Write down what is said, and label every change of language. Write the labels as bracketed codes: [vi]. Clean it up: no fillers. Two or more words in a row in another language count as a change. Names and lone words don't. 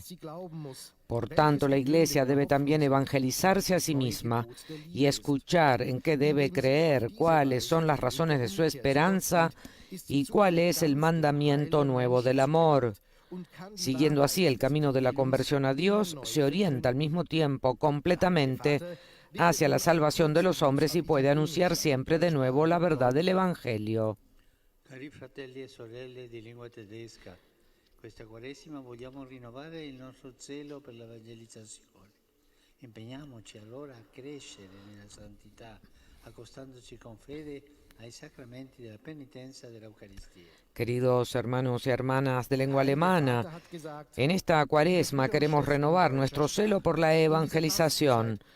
[es] Por tanto, la Iglesia debe también evangelizarse a sí misma y escuchar en qué debe creer, cuáles son las razones de su esperanza y cuál es el mandamiento nuevo del amor. Siguiendo así el camino de la conversión a Dios, se orienta al mismo tiempo completamente hacia la salvación de los hombres y puede anunciar siempre de nuevo la verdad del Evangelio. [it] Cari fratelli e sorelle di lingua tedesca, questa Quaresima vogliamo rinnovare il nostro zelo per l'evangelizzazione. Impegniamoci allora a crescere nella santità, accostandoci con fede ai sacramenti della penitenza e dell'Eucaristía. [es] Queridos hermanos y hermanas de lengua alemana, en esta Cuaresma queremos renovar nuestro celo por la evangelización.